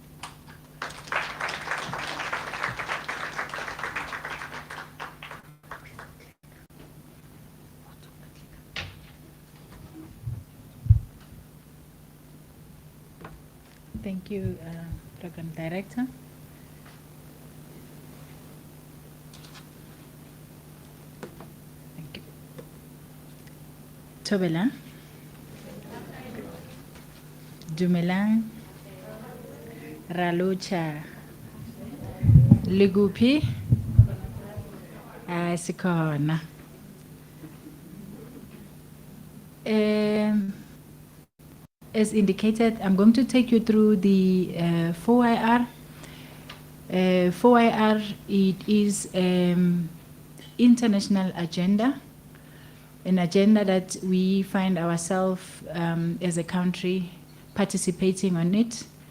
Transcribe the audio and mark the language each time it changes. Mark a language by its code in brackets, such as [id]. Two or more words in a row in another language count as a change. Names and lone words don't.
[en] Thank you, Program Director. Thank you. [nso] Thobela. Dumelang. Ralucha. Ligupi. [zu] Sikhona. [en] As indicated, I'm going to take you through the 4IR. 4IR, it is international agenda, an agenda that we find ourselves as a country participating on it.